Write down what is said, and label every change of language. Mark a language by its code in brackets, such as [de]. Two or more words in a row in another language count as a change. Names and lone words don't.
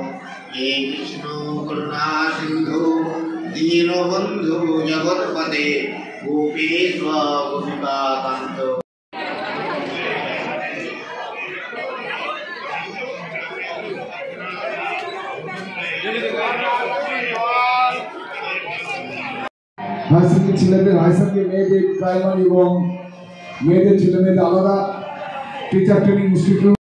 [sa] हे कृष्ण करुणा सिंधु दीनबंधु जगत्पते गोपेश्वर गोपिकाकांत। [bn] হাইস্কুলের ছেলেদের হাইস্কুলের মেয়েদের প্রাইমারি এবং মেয়েদের ছেলেমেয়েদের আলাদা [en] teacher training institute.